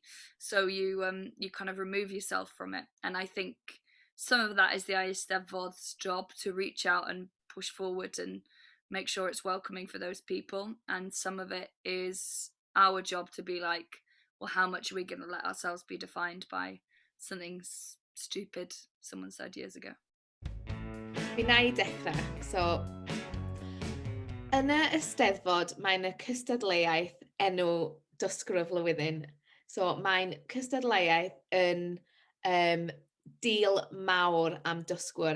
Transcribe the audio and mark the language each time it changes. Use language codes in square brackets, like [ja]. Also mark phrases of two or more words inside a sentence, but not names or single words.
[en] So you kind of remove yourself from it. And I think some of that is the Eisteddfod's job, to reach out and push forward and make sure it's welcoming for those people. And some of it is our job to be like, well, how much are we going to let ourselves be defined by something stupid someone said years ago? [cy] Fi'n I dechrau. So, yn y Eisteddfod, mae'n y cystadleuaeth enw dysgwr y flwyddyn. So mae'n cystadleuaeth yn deal mawr am dysgwr.